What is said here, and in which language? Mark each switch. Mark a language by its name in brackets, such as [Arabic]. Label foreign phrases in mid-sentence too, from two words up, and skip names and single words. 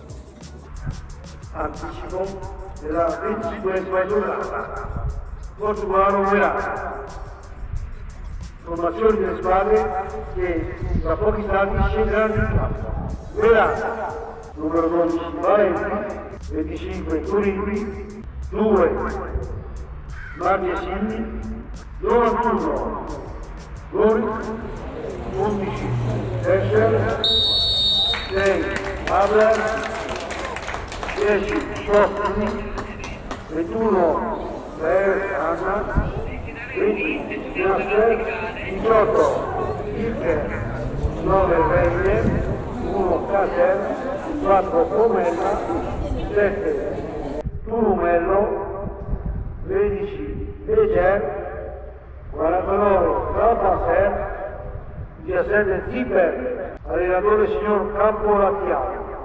[Italian] Anticipo della 25esima giornata. Portogruaro Merano. Formazioni delle squadre che tra pochi istanti scenderanno in campo. Merano, numero 12 Valenti, 25 Turini, 2 Margesini, 91 Gori, 11 Escher, 6 Abler, 10 Scioffi, 21 Anna, 20 Piaster, 18 Ilker, 9 Regner, 1 Cater, 4 Comella, 7 Turumello, 13 Eger, 49 Calpasser, 17 Zipper, allenatore signor Campolattiano.